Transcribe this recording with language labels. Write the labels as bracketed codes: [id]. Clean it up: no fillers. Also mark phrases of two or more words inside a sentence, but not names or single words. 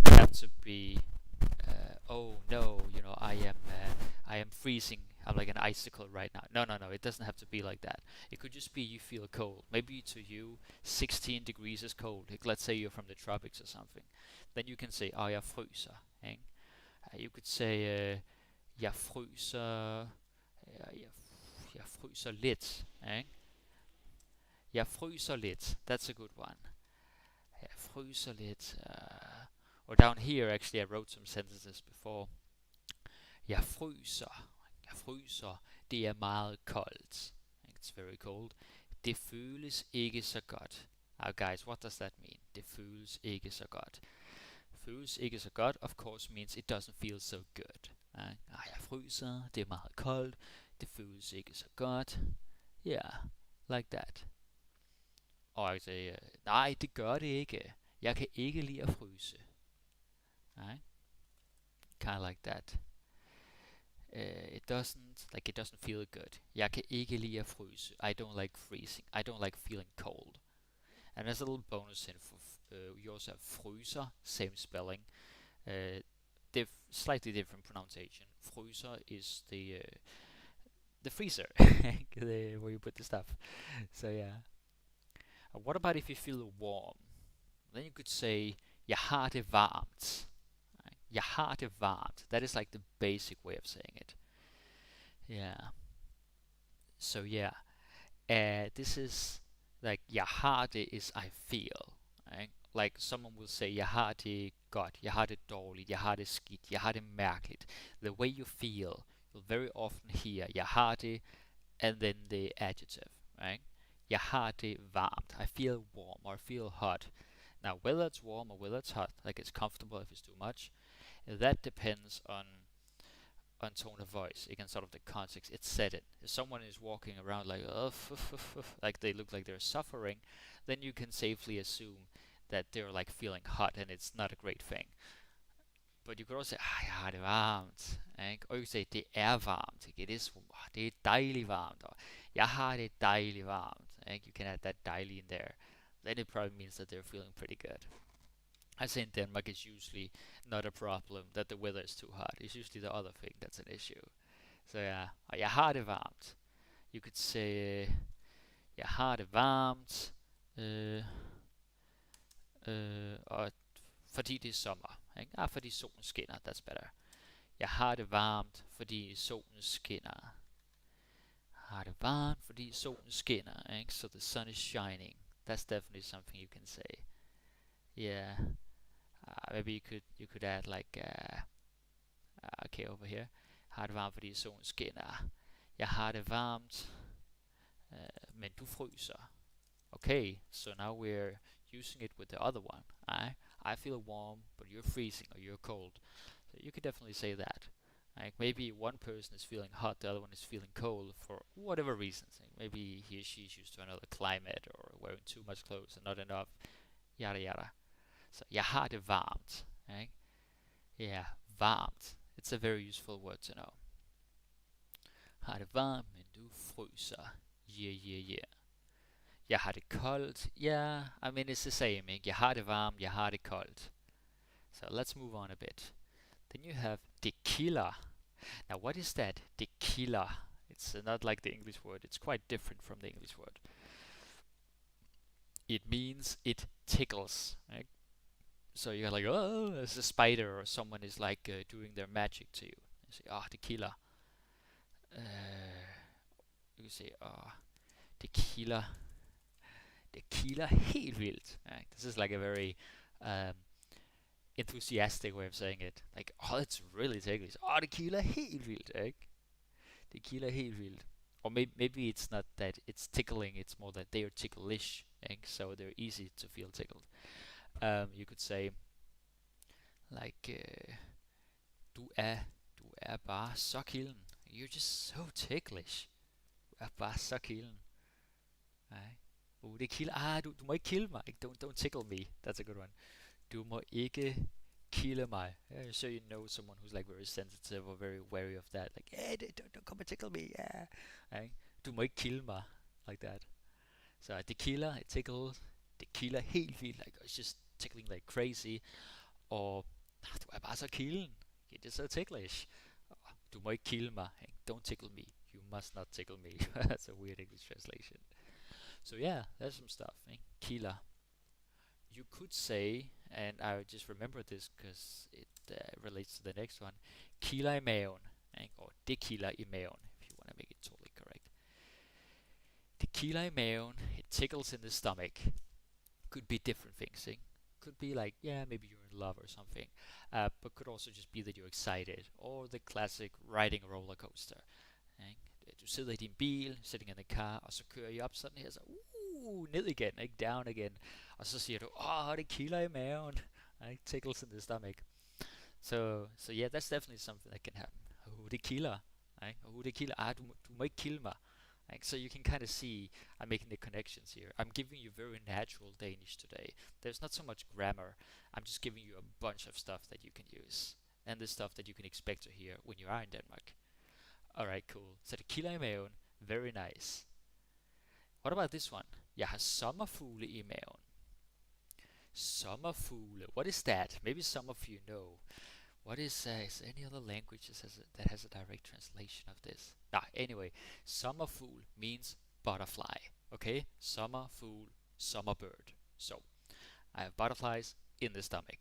[en] have to be, oh no, I am freezing. I'm like an icicle right now. No, no, no. It doesn't have to be like that. It could just be you feel cold. Maybe to you, 16 degrees is cold. Like, let's say you're from the tropics or something. Then you can say, [da] jeg fryser. Ikke? [en] You could say, [da] jeg fryser, jeg fryser lidt. Ikke? Jeg fryser lidt. [en] That's a good one. [da] Jeg fryser lidt. [en] Or down here, actually, I wrote some sentences before. [da] Jeg fryser. Jeg fryser. Det er meget koldt. [en] It's very cold. [da] Det føles ikke så godt. [en] Now, guys, what does that mean? [da] Det føles ikke så godt. Føles ikke så godt, [en] of course, means it doesn't feel so good. Jeg fryser. Det er meget koldt. Det føles ikke så godt. Yeah, like that. [da] Og jeg siger, nej, det gør det ikke. Jeg kan ikke lide at fryse. [en] Right? Kind of like that. It doesn't feel good. [da] Jeg kan ikke lide at fryse. [en] I don't like freezing. I don't like feeling cold. And there's a little bonus in for you also have fryser, same spelling. Slightly different pronunciation. Fryser is the freezer, where you put the stuff. So yeah. What about if you feel warm? Then you could say, [da] jeg har det varmt. Jeg har det varmt. [en] That is like the basic way of saying it. Yeah. So yeah. This is like, [da] jeg har det [en] is I feel. Right? Like someone will say, [da] jeg har det godt, jeg har det dårligt, jeg har det skidt, jeg har det mærkeligt. [en] The way you feel, you'll very often hear, [da] jeg har det, [en] and then the adjective, right? [da] Jeg har det varmt. [en] I feel warm or I feel hot. Now, whether it's warm or whether it's hot, like it's comfortable if it's too much, that depends on tone of voice. Again, sort of the context it's said in. If someone is walking around like, like they look like they're suffering, then you can safely assume that they're like feeling hot and it's not a great thing. But you could also say, [da] jeg har det varmt. Ikke? [en] Or you say, [da] det er varmt. Ikke? Det er dejligt varmt. Or, jeg har det dejligt varmt. Ikke? [en] You can add that dejligt in there. Then it probably means that they're feeling pretty good. I say in Denmark it's usually not a problem that the weather is too hot. It's usually the other thing that's an issue. So yeah, [da] jeg har det varmt. [en] You could say, [da] jeg har det varmt, og fordi det er sommer. Ikke? Fordi solen skinner, [en] that's better. [da] Jeg har det varmt, fordi solen skinner. Jeg har det varmt, fordi solen skinner. Ikke? [en] So the sun is shining. That's definitely something you can say. Yeah. Maybe you could add like, okay, over here. [da] Jeg har det varmt, fordi solen skinner. Jeg har det varmt, men du fryser. [en] Okay, so now we're using it with the other one. I feel warm, but you're freezing or you're cold. So you could definitely say that. Like maybe one person is feeling hot, the other one is feeling cold for whatever reasons. Like maybe he or she is used to another climate or wearing too much clothes and not enough. Yada yada. So [da] jeg har det varmt. [en] Right? Yeah, varmt. It's a very useful word to know. [da] Har det varmt, men du fryser. [en] Yeah, yeah, yeah. [da] Jeg har det koldt. [en] Yeah, I mean it's the same. [da] Ikke? Jeg har det varmt, jeg har det koldt. [en] So let's move on a bit. Then you have tequila. Now what is that? Tequila. It's not like the English word. It's quite different from the English word. It means it tickles. Right? So you're like, oh, there's a spider or someone is like doing their magic to you. You say, tequila. You say, tequila. [da] Tequila helt vildt. [en] Right? This is like a very enthusiastic way of saying it. Like, it's really ticklish. [da] Tequila helt vildt. Ikke? Tequila helt vildt. [en] Or maybe it's not that it's tickling, it's more that they are ticklish. Ikke? So they're easy to feel tickled. You could say, like, [da] du er bare så kilden. [en] You're just so ticklish. [da] Du er bare så kilden. Right? Det kilder. Du må ikke kilde mig. [en] Don't tickle me. That's a good one. [da] Du må ikke kilde mig. [en] So you know someone who's like very sensitive or very wary of that. Like, hey, don't come and tickle me. Yeah. Right? [da] Du må ikke kilde mig. [en] Like that. So [da] det kilder, [en] it tickles. [da] Det kilder helt vildt. [en] Like, it's just tickling like crazy. [da] Or Du er bare så kilden. [en] It is so ticklish. [da] Du må ikke kilde mig. [en] Don't tickle me. You must not tickle me. That's a weird English translation. So yeah, there's some stuff. Killer. You could say, and I just remember this because it relates to the next one, [da] kilder i maven, or det kilder i maven, [en] if you want to make it totally correct. [da] Det kilder i maven, [en] it tickles in the stomach. Could be different things. Could be like, yeah, maybe you're in love or something, but could also just be that you're excited, or the classic riding a roller coaster. [da] Du sidder i din bil, [en] sitting in the car, [da] og så kører I op sådan her, så ned igen, ikke? [en] Down again. [da] Og så siger du, det kilder i maven. [en] It tickles in the stomach. So yeah, that's definitely something that can happen. [da] Det kilder. Det kilder. Du må ikke kilde mig. [en] So you can kind of see I'm making the connections here. I'm giving you very natural Danish today. There's not so much grammar. I'm just giving you a bunch of stuff that you can use. And the stuff that you can expect to hear when you are in Denmark. Alright, cool. [da] Så det kilder i maven. [en] Very nice. What about this one? [da] Jeg har sommerfugle i maven. Sommerfugle. [en] What is that? Maybe some of you know. What is there any other languages that has a direct translation of this? Anyway, sommerfugl means butterfly. Okay? Sommerfugl, summer bird. So, I have butterflies in the stomach.